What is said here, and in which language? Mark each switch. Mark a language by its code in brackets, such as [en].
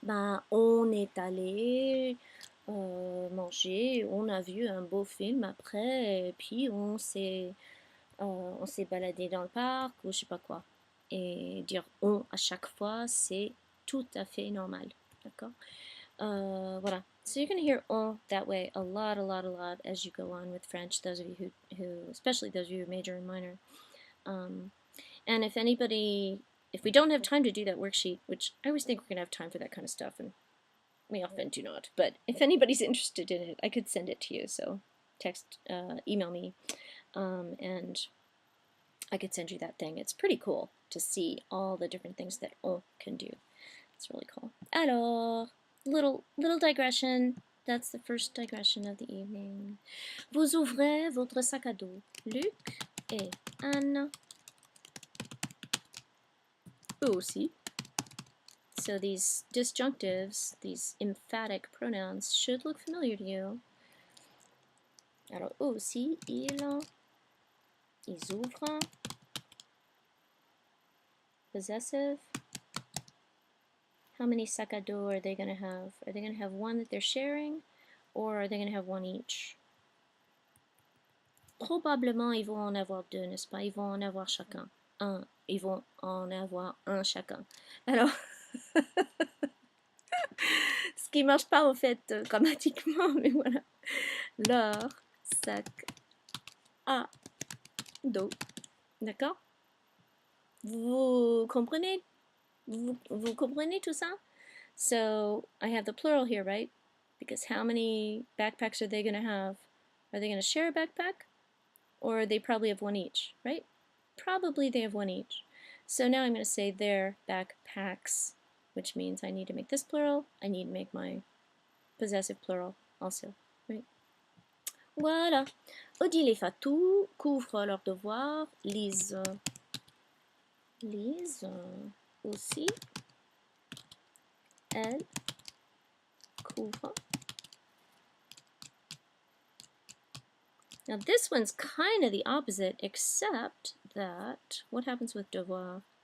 [fr] Ben, on est allé manger, on a vu un beau film après, et puis on s'est baladé dans le parc ou je sais pas quoi. Et dire on à chaque fois, c'est tout à fait normal. D'accord? Voilà. [en] So you're going to hear on that way a lot as you go on with French, those of you who especially those of you who major and minor. And if we don't have time to do that worksheet, which I always think we're going to have time for that kind of stuff, and we often do not, but if anybody's interested in it, I could send it to you, so email me, and I could send you that thing. It's pretty cool to see all the different things that on can do. It's really cool. [fr] Alors, [en] little digression. That's the first digression of the evening. [fr] Vous ouvrez votre sac à dos. Luc et Anne. Eux aussi. [en] So these disjunctives, these emphatic pronouns, should look familiar to you. [fr] Alors, eux aussi, ils ouvrent. [en] Possessive. How many sac à dos are they going to have? Are they going to have one that they're sharing, or are they going to have one each? [fr] Probablement, ils vont en avoir deux, n'est-ce pas? Ils vont en avoir chacun. Ils vont en avoir un chacun. Alors, ce qui marche pas en fait grammatiquement, mais voilà. Leur sac à dos D'accord? Vous comprenez? Vous comprenez tout ça? [en] So I have the plural here, right? Because how many backpacks are they going to have? Are they going to share a backpack? Or they probably have one each, right? Probably they have one each. So now I'm going to say their backpacks, which means I need to make this plural. I need to make my possessive plural also, right? [fr] Voilà. Odile et Fatou couvrent leurs devoirs, lisent aussi, elle couvre. [en] Now this one's kind of the opposite, except that, what happens with devoir?